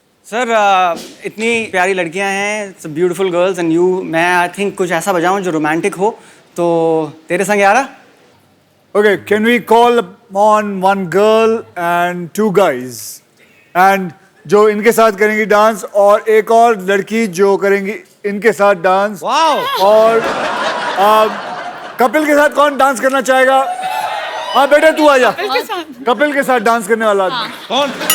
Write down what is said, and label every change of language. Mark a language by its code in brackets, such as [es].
[hi] Sir इतनी प्यारी लड़कियां हैं, [en] beautiful girls and you, [hi] मैं [en] I think [hi] कुछ ऐसा बजाऊं जो रोमांटिक हो, तो तेरे संग यारा। [en] Okay, can we call on one girl and two guys? And [hi] जो इनके साथ करेंगी डांस, और एक और लड़की जो करेंगी इनके साथ डांस। वाओ। और कपिल के साथ कौन डांस करना चाहेगा? हाँ बेटा, तू आ जा। कपिल के साथ डांस करने वाला आदमी। कौन?